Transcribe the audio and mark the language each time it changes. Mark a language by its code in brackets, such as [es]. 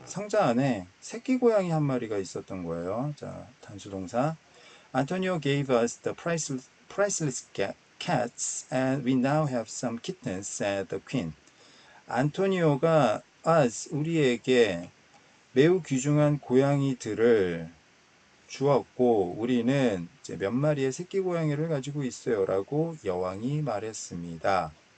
[ko] 상자 안에 새끼 고양이 한 마리가 있었던 거예요. 자, 단수 동사. [en] Antonio gave us the priceless cats and we now have some kittens, said the queen. [ko] 안토니오가 us, 우리에게 매우 귀중한 고양이들을 주었고 우리는 이제 몇 마리의 새끼 고양이를 가지고 있어요 라고 여왕이 말했습니다.